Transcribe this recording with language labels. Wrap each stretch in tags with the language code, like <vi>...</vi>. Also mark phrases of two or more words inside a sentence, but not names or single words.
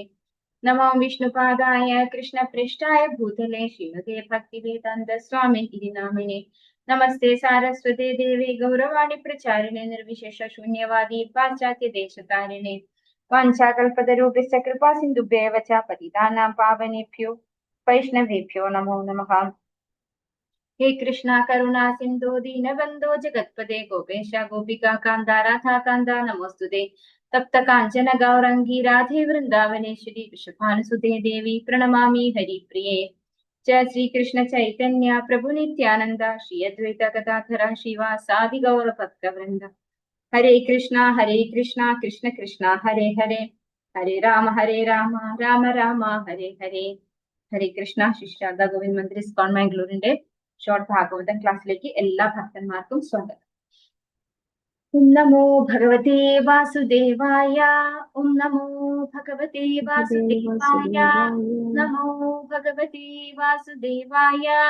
<sa>നമോ വിഷ്ണുപാദായ കൃഷ്ണ പ്രേഷ്ഠായ ഭൂതലേ ശ്രീമതേ ഭക്തിവേദാന്ത സ്വാമിൻ ഇതി നാമിനെ. നമസ്തേ സാരസ്വതേ ദേവി ഗൗരവാണി പ്രചാരിണേ നിർവിശേഷ ശൂന്യവാദി പാശ്ചാത്യ ദേശതാരിണേ. വാഞ്ചാകൽപതരൂപസ്യ കൃപാ സിന്ധുഭ്യേവ ച പതിതാനാം പാവനേഭ്യോ വൈഷ്ണവേഭ്യോ നമോ നമഃ. ഹേ കൃഷ്ണ കരുണാ സിന്ധു ദീനബന്ധോ ജഗത്പദേ ഗോപേശ ഗോപികാ കാന്ത രാധാകാന്ത നമോസ്തുതേ. തപ്ത കാഞ്ചന ഗൗരംഗി രാധേ വൃന്ദാവനേശ്വരി വൃഷഭാനുസുതേ ദേവി പ്രണമാമി ഹരിപ്രിയേ. जय श्री कृष्ण चैतन्य प्रभु नित्यानंद श्री अद्वैत गदाधर श्रीवासादि गौर भक्तवृंद. हरे कृष्णा कृष्ण कृष्ण हरे हरे, हरे राम राम राम हरे हरे. हरे कृष्णा.</sa> <ml>ശ്രീ ശാരദാ ഗോവിന്ദ് മന്ദിർ ഇസ്കോൺ മാംഗ്ലൂരിന്റെ ഷോർട്ട് ഭാഗവതം ക്ലാസ്സിലേക്ക് എല്ലാ ഭക്തന്മാർക്കും സ്വാഗതം.</ml> <sa>ഓം നമോ ഭഗവതേ വാസുദേവായ. ഓം നമോ ഭഗവതേ വാസുദേവായ. നമോ ഭഗവതേ വാസുദേവായ.</sa>